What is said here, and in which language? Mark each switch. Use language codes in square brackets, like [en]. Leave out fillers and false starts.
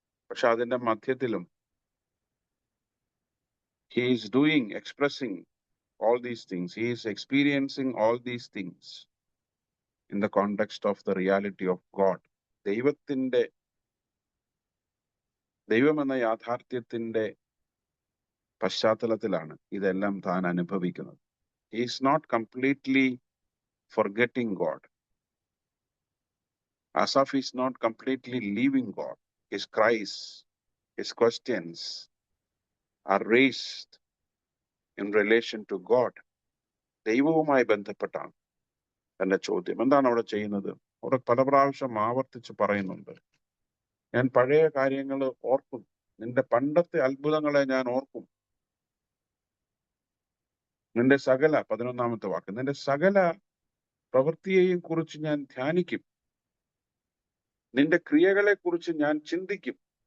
[ml] പക്ഷെ അതിന്റെ മധ്യത്തിലും [en] he is expressing all these things. He is experiencing all these things in the context of the reality of God. [ml] ദൈവം എന്ന യാഥാർത്ഥ്യത്തിന്റെ പശ്ചാത്തലത്തിലാണ് ഇതെല്ലാം താൻ അനുഭവിക്കുന്നത്. [en] He is not completely forgetting God. Asaph is not completely leaving God. His cries, his questions are raised in relation to God. [ml] ദൈവവുമായി ബന്ധപ്പെട്ടാണ് എന്റെ ചോദ്യം. എന്താണ് അവിടെ ചെയ്യുന്നത്? അവിടെ പല പ്രാവശ്യം ആവർത്തിച്ച് പറയുന്നുണ്ട്, ഞാൻ പഴയ കാര്യങ്ങൾ ഓർക്കും, നിന്റെ പണ്ടത്തെ അത്ഭുതങ്ങളെ ഞാൻ ഓർക്കും, നിന്റെ സകല, 11ാമത്തെ വാക്ക്, നിന്റെ സകല പ്രവൃത്തിയെയും കുറിച്ച് ഞാൻ ധ്യാനിക്കും, നിന്റെ ക്രിയകളെ കുറിച്ച് ഞാൻ ചിന്തിക്കും.